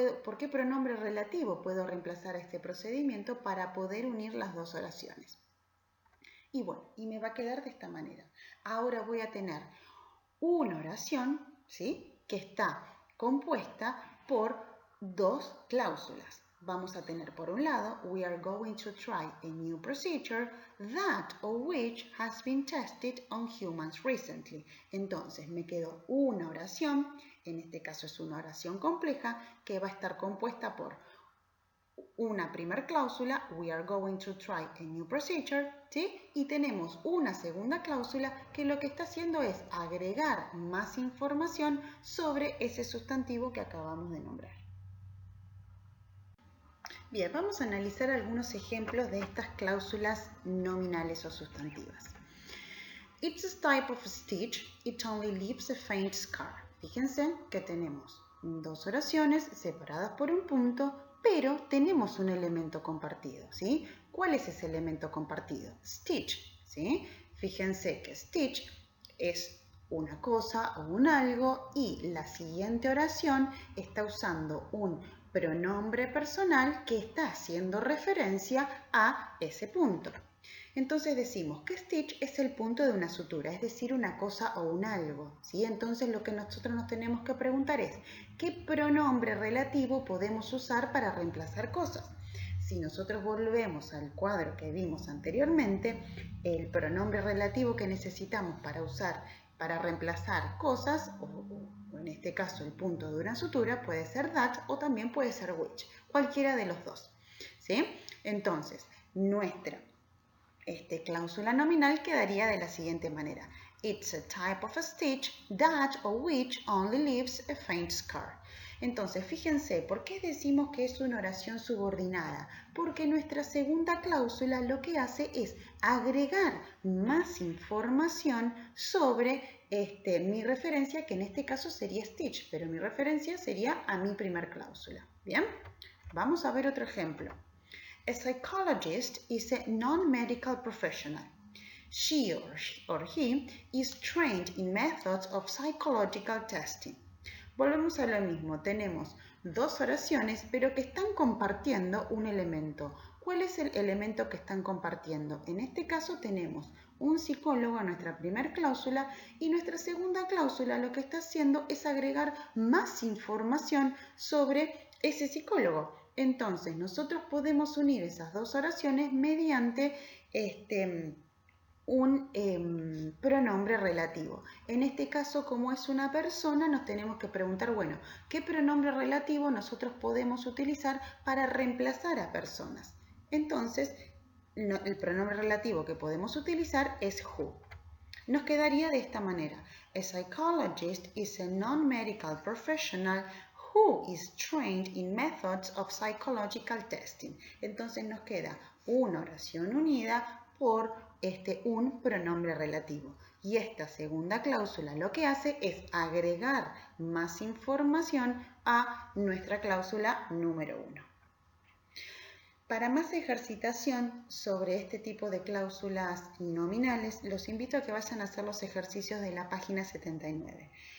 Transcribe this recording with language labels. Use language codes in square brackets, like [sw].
[es] ¿Por qué pronombre relativo puedo reemplazar a este procedimiento para poder unir las dos oraciones? Y bueno, y me va a quedar de esta manera. Ahora voy a tener una oración, ¿sí?, que está compuesta por dos cláusulas. Vamos a tener por un lado, [en] we are going to try a new procedure that or which has been tested on humans recently. [es] Entonces me quedó una oración, en este caso es una oración compleja, que va a estar compuesta por una primera cláusula, [en] we are going to try a new procedure, [es] ¿sí? Y tenemos una segunda cláusula que lo que está haciendo es agregar más información sobre ese sustantivo que acabamos de nombrar. Bien, vamos a analizar algunos ejemplos de estas cláusulas nominales o sustantivas. [en] It's a type of stitch, it only leaves a faint scar. [es] Fíjense que tenemos dos oraciones separadas por un punto, pero tenemos un elemento compartido, ¿sí? ¿Cuál es ese elemento compartido? Stitch, ¿sí? Fíjense que stitch es una cosa o un algo y la siguiente oración está usando un pronombre personal que está haciendo referencia a ese punto. Entonces decimos que stitch es el punto de una sutura, es decir, una cosa o un algo, ¿sí? Entonces lo que nosotros nos tenemos que preguntar es, ¿qué pronombre relativo podemos usar para reemplazar cosas? Si nosotros volvemos al cuadro que vimos anteriormente, el pronombre relativo que necesitamos para usar, para reemplazar cosas, o en este caso el punto de una sutura, puede ser that o también puede ser which, cualquiera de los dos, ¿sí? Entonces, nuestra cláusula nominal quedaría de la siguiente manera. [en] It's a type of a stitch that or which only leaves a faint scar. [es] Entonces, fíjense, ¿por qué decimos que es una oración subordinada? Porque nuestra segunda cláusula lo que hace es agregar más información sobre mi referencia, que en este caso sería stitch, pero mi referencia sería a mi primer cláusula. ¿Bien? Vamos a ver otro ejemplo. [en] A psychologist is a non-medical professional. She or he is trained in methods of psychological testing. [es] Volvemos a lo mismo, tenemos dos oraciones, pero que están compartiendo un elemento. ¿Cuál es el elemento que están compartiendo? En este caso tenemos un psicólogo a nuestra primera cláusula y nuestra segunda cláusula lo que está haciendo es agregar más información sobre ese psicólogo. Entonces, nosotros podemos unir esas dos oraciones mediante un pronombre relativo. En este caso, como es una persona, nos tenemos que preguntar, bueno, ¿qué pronombre relativo nosotros podemos utilizar para reemplazar a personas? Entonces, el pronombre relativo que podemos utilizar es who. Nos quedaría de esta manera. [en] A psychologist is a non-medical professional who is trained in methods of psychological testing. [es] Entonces nos queda una oración unida por un pronombre relativo. Y esta segunda cláusula lo que hace es agregar más información a nuestra cláusula número 1. Para más ejercitación sobre este tipo de cláusulas nominales, los invito a que vayan a hacer los ejercicios de la página 79.